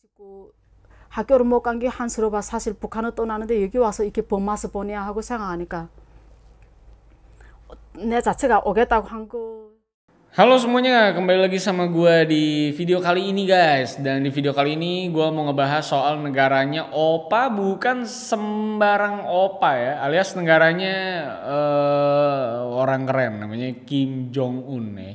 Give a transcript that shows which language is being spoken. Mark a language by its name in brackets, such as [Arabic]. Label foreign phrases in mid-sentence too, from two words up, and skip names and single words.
[Korean] 그 학교를 못 간 게 한스러워. 사실 북한을 떠나는데 여기 와서 이렇게 본 맛을 보냐 하고 생각하니까 내 자체가 오겠다고 한 거. [Indonesian] Halo semuanya, kembali lagi sama gue di video kali ini guys. Dan di video kali ini gue mau ngebahas soal negaranya Opa, bukan sembarang Opa ya. Alias negaranya orang keren, namanya Kim Jong Un nih.